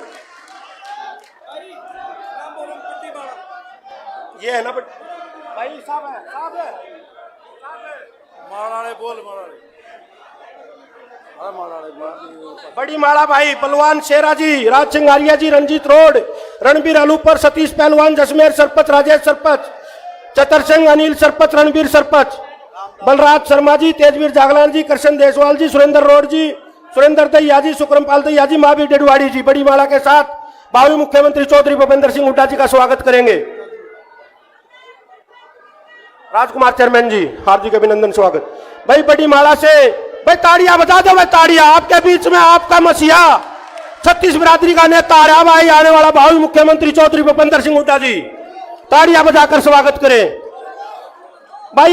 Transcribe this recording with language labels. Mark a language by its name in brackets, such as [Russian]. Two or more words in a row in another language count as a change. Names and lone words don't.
[Hindi] ये है ना भाई, साहब है, साहब है, माराड़े बोल, माराड़े बड़ी माड़ा भाई, बलवान शेरा जी, राज सिंह आर्या जी, रंजीत रोड, रणबीर अलूपर, सतीश पहलवान, जसमेर सरपंच, राजेश सरपंच, चतर सिंह, अनिल सरपंच, रणबीर सरपंच, बलराज शर्मा जी, तेजवीर जागलान जी, कृष्ण देसवाल जी, सुरेंद्र रोड जी, सुरेंद्र दैया जी, सुक्रमपाल दैया जी, महावीर डेडवाड़ी जी बड़ी माला के साथ भावी मुख्यमंत्री चौधरी भूपेंद्र सिंह हुड्डा जी का स्वागत करेंगे। राजकुमार चेयरमैन जी हार्दिक अभिनंदन स्वागत भाई। बड़ी माला से भाई ताड़ियां बजा दो भाई, ताड़ियां आपके बीच में आपका मसीहा छत्तीस बिरादरी का नेता आ रहा भाई, आने वाला भावी मुख्यमंत्री चौधरी भूपेंद्र सिंह हुड्डा जी, ताड़ियां बजाकर स्वागत करें भाई।